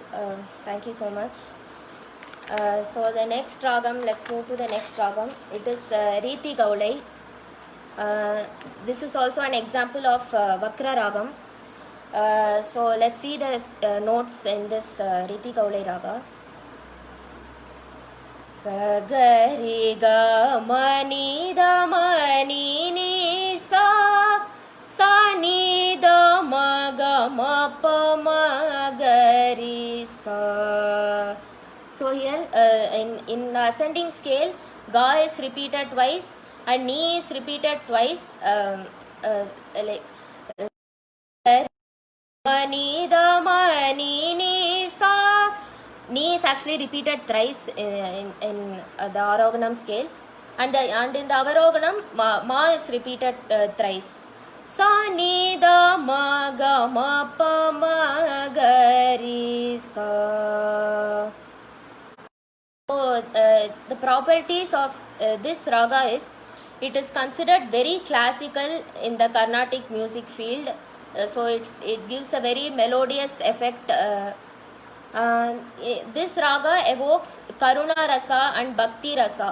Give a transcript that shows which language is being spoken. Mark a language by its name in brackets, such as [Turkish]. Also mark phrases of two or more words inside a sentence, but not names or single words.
[English] Thank you so much. So the next ragam, let's move to the next ragam. It is Riti Gaulai. This is also an example of Vakra ragam. So let's see the notes in this Riti Gaulai raga. Sagari ga mani da mani ni sa sa ni da ma ga ma pa ma ga ri sa. So here in the ascending scale, ga is repeated twice and ni is repeated twice. Like mani da mani ni sa. Ni is actually repeated thrice in the Aroganam scale, and in the Avaroganam ma is repeated thrice. Sa ni da ma ga ma pa ma ga ri sa. So the properties of this raga is, it is considered very classical in the Carnatic music field. So it gives a very melodious effect. This raga evokes Karuna Rasa and Bhakti Rasa.